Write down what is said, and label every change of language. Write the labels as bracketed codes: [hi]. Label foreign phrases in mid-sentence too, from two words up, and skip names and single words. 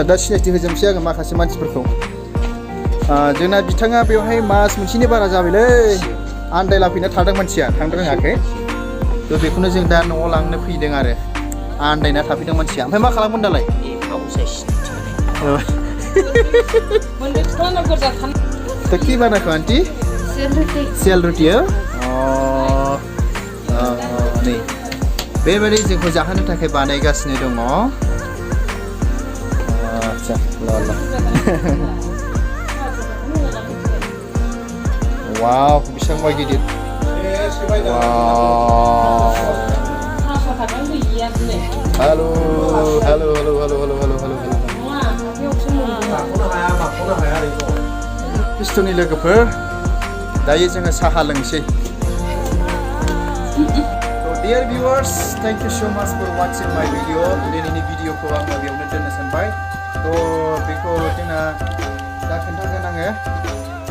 [brx] दा सिनायथि होजोबनोसै आङो माखासे मानसिफोरखौ जोंना बिथाङा बेवहाय मास मोनसेनि बारा जाबायलै आन्दायलाफैना थादों मानसिया थांनो रोङाखै थ' बेखौनो जों दा न'आव लांनो फैदों आरो आन्दायना थाफैदों मानसिया ओमफ्राय मा खालामगोन दालाय [ne] तो की बनाएको आन्टी सेलरोटी हो [brx] नै बेबायदि जोंखौ जाहोनो थाखाय बानायगासिनो दङ आच्छा ल ल वाव बेसेबांबा गिदिर वाव [en] hello hello hello hello hello hello hello [brx] Kristoni लोगोफोर दायो जोङो साहा लोंसै [en] So dear viewers, thank you so much for watching my video. [brx] दिनैनि भिडिअखौ आं बेयावनो दोननो सानबाय थ' बेखौ जोंना दा खोन्थागोन आङो